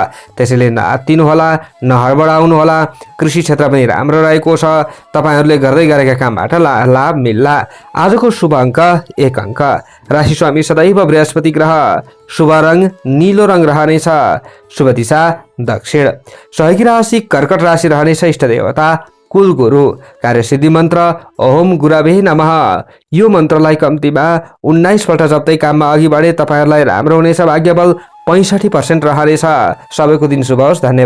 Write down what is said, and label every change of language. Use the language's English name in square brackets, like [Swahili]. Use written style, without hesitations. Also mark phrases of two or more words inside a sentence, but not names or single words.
[Nepali] त्यसैले नआत्तिनुहोला, नहडबडाउनुहोला। कृषि क्षेत्र पनि राम्रो रहेको छ। तपाईहरूले गर्दै गरेका कामबाट लाभ मिल्ला। आजको शुभ अङ्क 1 अङ्क। राशि स्वामी सदैव बृहस्पति ग्रह। शुभ रङ नीलो रङ रहनेछ। शुभ दिशा दक्षिण। सहयोगी राशि कर्कट राशि रहनेछ। इष्ट देवता कुल गुरु। कार्यसिद्धि मन्त्र [Sanskrit] ओम गुरवे नमः। [Nepali] यो मन्त्रलाई कम्तीमा 19 पल्ट जप्दै काममा अघि बढे तपाईहरूलाई राम्रो हुनेछ। भाग्यबल 65% रहनेछ। सबैको दिन शुभ होस्। धन्यवाद।